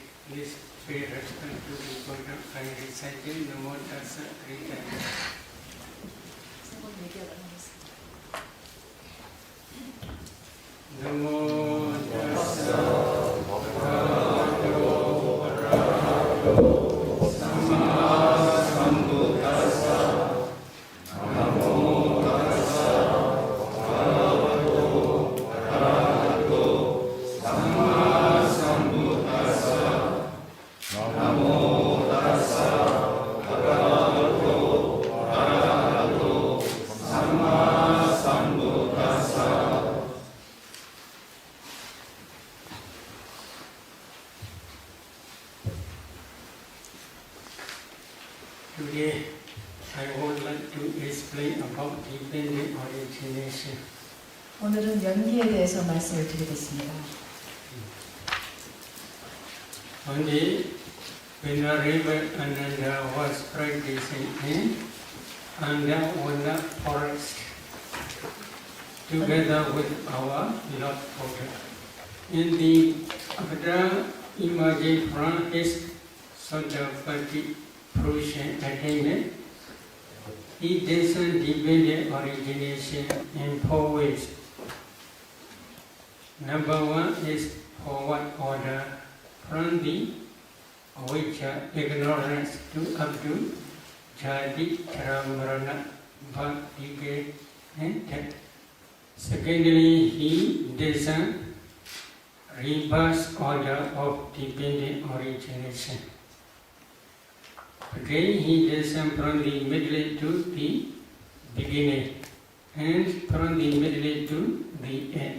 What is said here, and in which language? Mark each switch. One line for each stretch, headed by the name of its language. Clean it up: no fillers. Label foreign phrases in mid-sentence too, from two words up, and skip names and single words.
English: Please pay respect to the Buddha by reciting
Pali: Namo Tassa
English: 3 times.
Pali: Namo Tassa Bhagavato Arahato Samma Sambuddhassa. Namo Tassa Bhagavato Arahato Samma Sambuddhassa. Namo Tassa Bhagavato Arahato Samma Sambuddhassa.
English: Today I would like to explain about dependent origination.
Korean: 오늘은 연기에 대해서 말씀을 드리겠습니다.
English: One day, when Veyyavacca was practicing in Dhamma forest, together with our Lord Buddha, in the Apacāyana image from his Sotapattī fruition attainment, he discerned dependent origination in 4 ways. Number 1 is forward order from the avijja, ignorance, to up to jati, marana, birth, decay, and death. Secondly, he discerned reverse order of dependent origination. Again, he discerned from the middle to the beginning, and from the middle to the end.